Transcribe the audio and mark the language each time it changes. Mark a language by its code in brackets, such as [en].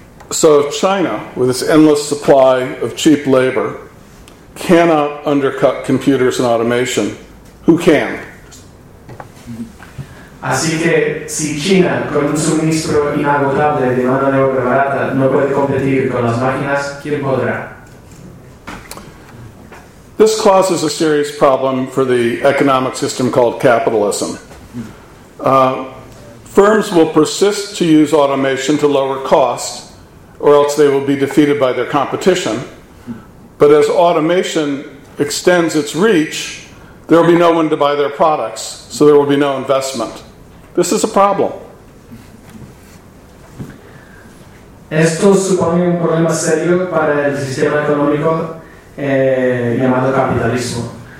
[en] So China, with its endless supply of cheap labor, cannot undercut computers and automation. Who can? [es] Así que si China, con un suministro inagotable de mano de obra barata, no puede competir con las máquinas, ¿quién podrá? [en] This causes a serious problem for the economic system called capitalism. Firms will persist to use automation to lower costs, or else they will be defeated by their competition. But as automation extends its reach, there will be no one to buy their products, so there will be no investment. This is a problem. [es] Esto supone un problema serio para el sistema económico llamado capitalismo.